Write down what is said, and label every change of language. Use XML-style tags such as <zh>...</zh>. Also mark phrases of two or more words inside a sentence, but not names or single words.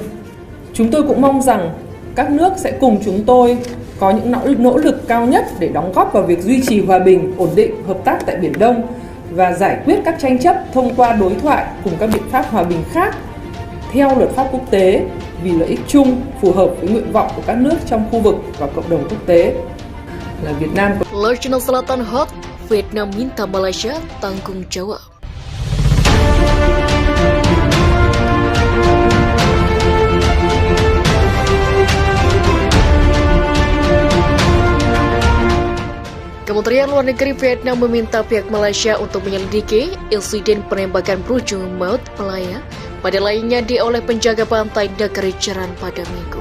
<vi>Chúng tôi cũng mong rằng các nước sẽ cùng chúng tôi có những nỗ lực cao nhất để đóng góp vào việc duy trì hòa bình, ổn định, hợp tác tại Biển Đông và giải quyết các tranh chấp thông qua đối thoại cùng các biện pháp hòa bình khác theo luật pháp quốc tế vì lợi ích chung phù hợp với nguyện vọng của các nước trong khu vực và cộng đồng quốc tế. Là Việt Nam.</vi> <id>Laut Cina Selatan hot, Vietnam minta Malaysia tanggung jawab. Kementerian Luar Negeri Vietnam meminta pihak Malaysia untuk menyelidiki insiden penembakan berujung maut Malaya pada lainnya oleh penjaga pantai negeri Jiran pada Minggu.</id>